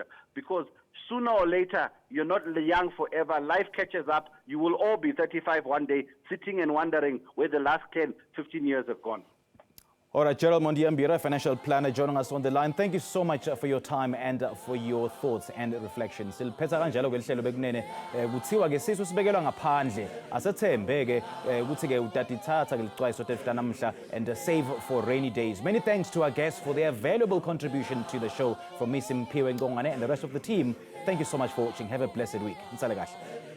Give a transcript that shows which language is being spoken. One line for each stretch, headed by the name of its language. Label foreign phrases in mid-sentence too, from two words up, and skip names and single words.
English: Because sooner or later, you're not young forever. Life catches up. You will all be 35 one day, sitting and wondering where the last 10, 15 years have gone. All right, Gerald Mondiyambira, financial planner, joining us on the line. Thank you so much for your time and for your thoughts and reflections.
Swati: Siliphetha kanjalo ke lihlelo bekunene kuthiwa ke sisu sibekelwa ngaphandle asethembe ke ukuthi ke utatithatha ke licwayiso tefta namhla
English: and save for rainy days. Many thanks to our guests for their valuable contribution to the show. From me Simpiwe Ngongane and the rest of the team, thank you so much for watching. Have a blessed week.
Swati: Nsale kahle.